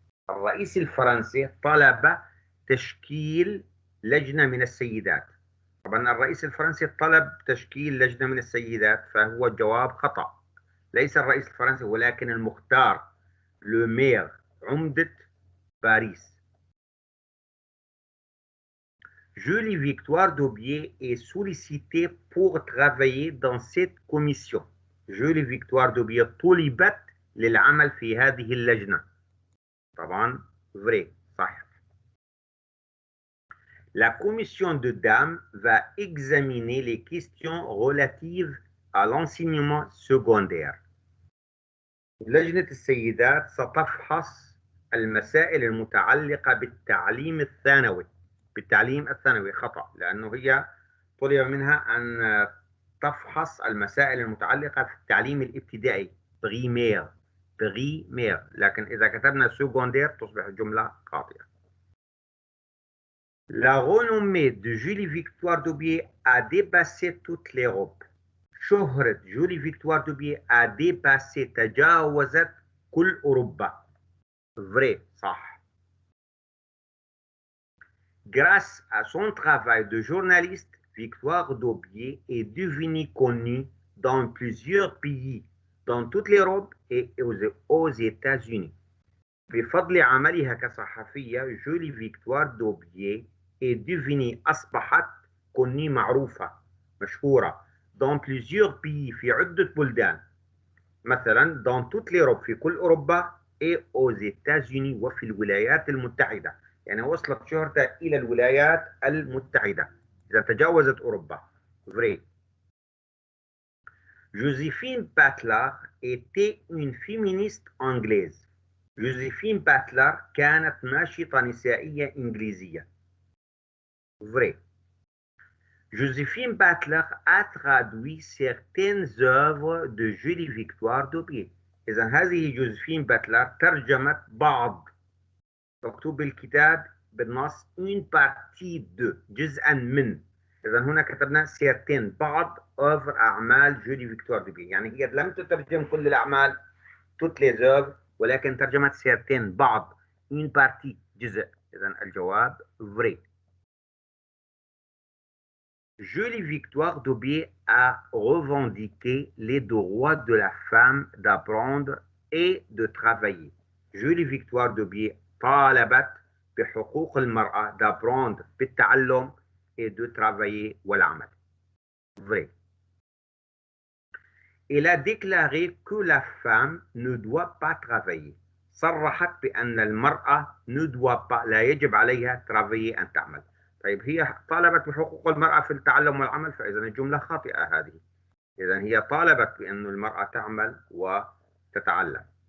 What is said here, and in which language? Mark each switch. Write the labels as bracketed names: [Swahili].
[Arabic] الرئيس الفرنسي طلب تشكيل لجنة من السيدات. طبعا الرئيس الفرنسي طلب تشكيل لجنة من السيدات، فهو الجواب خطأ. ليس الرئيس الفرنسي ولكن المختار، [French] le maire، [Arabic] عمدة باريس. [French] Julie Victoire d'Aubier est sollicitée pour travailler dans cette commission. [Arabic] Julie Victoire d'Aubier طلبت للعمل في هذه اللجنة. طبعا [French] vrai، [Arabic] صح. [French] La commission de dames va examiner les questions relatives à l'enseignement secondaire. [Arabic] لجنة السيدات ستفحص المسائل المتعلقة بالتعليم الثانوي. بالتعليم الثانوي خطأ، لأنه هي طلب منها أن تفحص المسائل المتعلقة في التعليم الابتدائي بريمير، لكن إذا كتبنا سكوندير تصبح الجملة خاطئة. [French] La renommée de Julie Victoire d'Aubier a dépassé toute l'Europe. [Arabic] شهرة جولي فيكتوار دوبيه [French] a dépassé، [Arabic] تجاوزت كل أوروبا. [French] Vrai، صح. Grâce à son travail de journaliste, Victoire d'Aubier est devenue connue dans plusieurs pays, dans toute l'Europe et aux États-Unis. [Arabic] بفضل عملها كصحفية، جولي فيكتوار دوبيه [French] est devenue، [Arabic] أصبحت [French] connue، [Arabic] معروفة، مشهورة، [French] dans plusieurs pays، [Arabic] في عدة بلدان، مثلا [French] dans toute l'Europe، [Arabic] في كل أوروبا، [French] et aux États-Unis، [Arabic] وفي الولايات المتحدة، يعني وصلت شهرتها إلى الولايات المتحدة، إذا تجاوزت أوروبا. [French] Vrai. Joséphine Butler était une féministe anglaise. [Arabic] جوزيفين باتلر كانت ناشطة نسائية إنجليزية. [French] Vrai. Joséphine Butler a traduit certaines œuvres de Julie Victoire d'Aubier. [Arabic] إذا هذه جوزيفين باتلر ترجمت بعض، مكتوب بالكتاب بالنص [French] une partie de، [Arabic] جزءا من. إذا هنا كتبنا [French] certaines، [Arabic] بعض œuvres، أعمال جولي فيكتوار دوبيه، يعني هي لم تترجم كل الأعمال [French] toutes les œuvres، [Arabic] ولكن ترجمت certaines، بعض، [French] une partie، [Arabic] جزء. إذا الجواب [French] vrai. Julie Victoire d'Aubier a revendiqué les droits de la femme d'apprendre et de travailler. [Arabic] Julie Victoire d'Aubier طالبت بحقوق المرأة [French] d'apprendre، [Arabic] بالتعلم، [French] et de travailler، [Arabic] والعمل. [French] Vrai. Elle a déclaré que la femme ne doit pas travailler. [Arabic] صرحت بأن المرأة [French] ne doit pas، [Arabic] لا يجب عليها [French] travailler، [Arabic] أن تعمل. طيب هي طالبت بحقوق المرأة في التعلم والعمل، فإذا الجملة خاطئة هذه. إذا هي طالبت بأن المرأة تعمل وتتعلم.